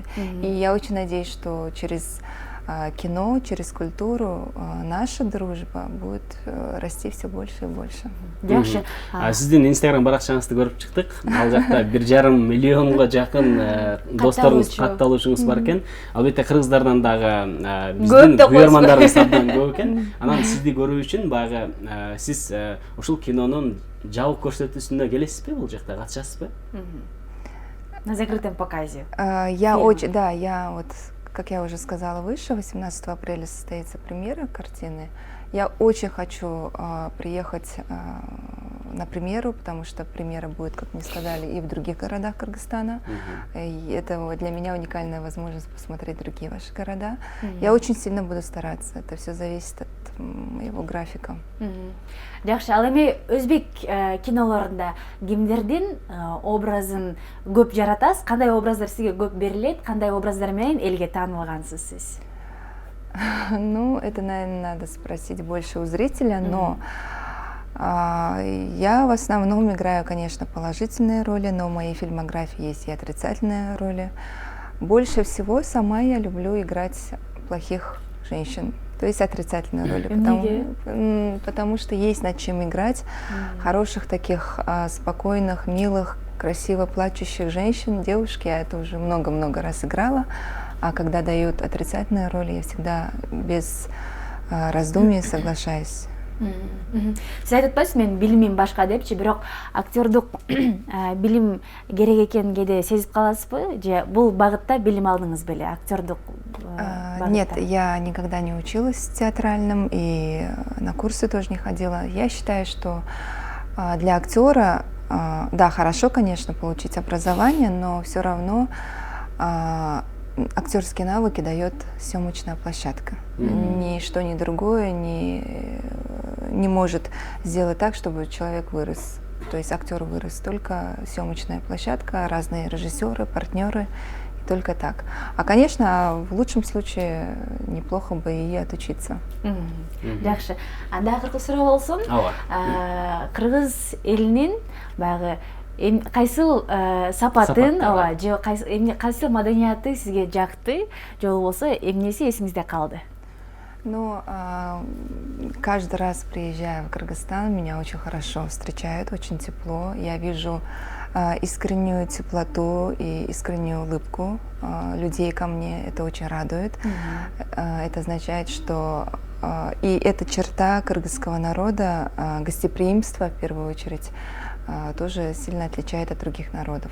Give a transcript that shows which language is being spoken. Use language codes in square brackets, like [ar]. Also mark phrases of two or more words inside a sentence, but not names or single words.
[ru] И я очень надеюсь, что через кино, через культуру наша дружба будет расти все больше и больше. [ky] Жакшы. Сиздин Instagram баракчаңызды көрүп чыктык. Ал жакта 1,5 миллионго жакын досторуңуз, катталуучуңуз бар экен. Албетте кыргыздардан дагы биздин көрөрмандарыбыз абдан көп экен. Анан сизди көрүү үчүн баягы сиз ушул кинонун жабык көрсөтүүсүнө келесизби, бул жакта катышасызбы? [ru] На закрытом показе. Я вот, как я уже сказала выше, 18 апреля состоится премьера картины. Я очень хочу приехать на премьеру, потому что премьера будет, как мне сказали, и в других городах Кыргызстана. И это для меня уникальная возможность посмотреть другие ваши города. Я очень сильно буду стараться. Это все зависит от моего графика. [ky] Жакшы, ал эми өзбек кинолорунда кимдердин образын көп жаратасыз? Кандай образдар сизге көп берилет? Кандай образдар менен элге таанылгансыз сиз? [ru] Ну, это, наверное, надо спросить больше у зрителя, но я в основном играю, конечно, положительные роли, но в моей фильмографии есть и отрицательные роли. Больше всего сама я люблю играть плохих женщин, то есть отрицательные роли, потому что есть над чем играть. Хороших таких спокойных, милых, красиво плачущих женщин, девушки, я это уже много-много раз играла. А когда дают отрицательные роли, я всегда без раздумий соглашаюсь. [ky] Сиз айтып атпайсыз, мен билимим башка депчи, бирок актердук билим керек экенин кээде сезип каласызбы? Же бул багытта билим алдыңыз беле, актердук багытта? [ru] Нет, я никогда не училась в театральном и на курсы тоже не ходила. Я считаю, что для актера, да, хорошо, конечно, получить образование, но все равно актерские навыки дает съемочная площадка. Ничто, ни другое не может сделать так, чтобы человек вырос. То есть актер вырос. Только съемочная площадка, разные режиссеры, партнеры. И только так. А, конечно, в лучшем случае неплохо бы и отучиться. [ky] Жакшы. Анда кыргыз суроо болсун. Кыргыз элинин баягы кайсыл сапатын, же кайсыл маданияты сизге жакты, же болбосо эмнеси эсиңизде калды? [ru] Ну, каждый раз, приезжая в Кыргызстан, меня очень хорошо встречают, очень тепло. Я вижу искреннюю теплоту и искреннюю улыбку людей ко мне. Это очень радует. Это означает, что и эта черта кыргызского народа, гостеприимство в первую очередь, тоже сильно отличает от других народов.